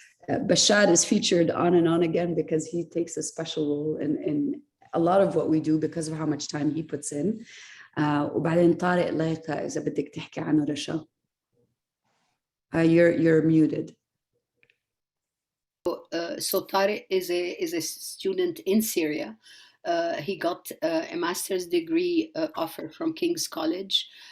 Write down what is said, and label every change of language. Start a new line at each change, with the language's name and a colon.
English: Bashar is featured on and on again because he takes a special role in a lot of what we do because of how much time he puts in.
Arabic: وبعدين طارق لايقة إذا بدك تحكي عنه رشا.
English: You're muted. So Tariq is a student in Syria. He got a master's degree offer from King's College.